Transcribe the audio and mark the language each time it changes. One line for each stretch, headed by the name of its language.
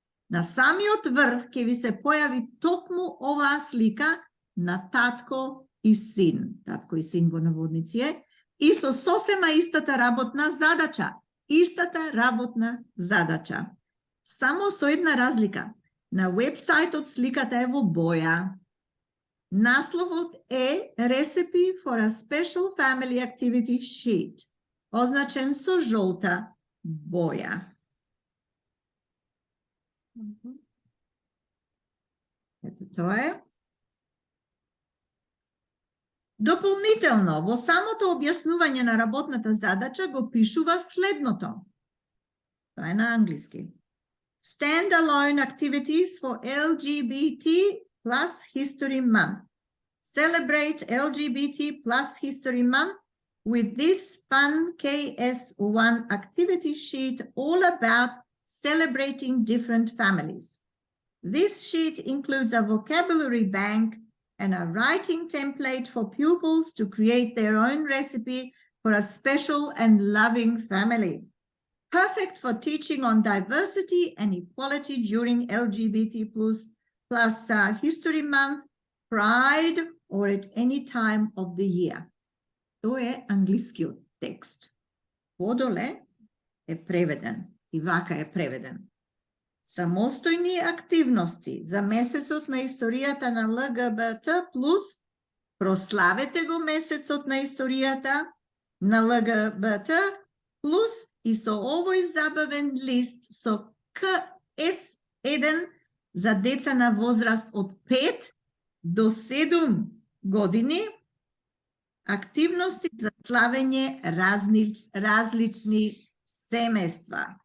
Macedonian: На самиот врв ќе ви се појави токму оваа слика на татко и син во наводници е, и со сосема истата работна задача. Истата работна задача. Само со една разлика. На вебсајтот сликата е во боја. Насловот е Recipe for a Special Family Activity Sheet, означен со жолта боја. Ето тоа е. Дополнително, во самото објаснување на работната задача го пишува следното. Тоа е на англиски.
English: Standalone activities for LGBT plus History Month. Celebrate LGBT plus History Month with this fun KS1 activity sheet all about celebrating different families. This sheet includes a vocabulary bank and a writing template for pupils to create their own recipe for a special and loving family. Perfect for teaching on diversity and equality during LGBT plus History Month, Pride, or at any time of the year.
Macedonian: Тоа е англискиот текст. Подоле е преведен и вака е преведен. Самостојни активности за месецот на историјата на ЛГБТ+, прославете го месецот на историјата на ЛГБТ+, и со овој забавен лист со КС1 за деца на возраст од 5 до 7 години, активности за славење различни семејства.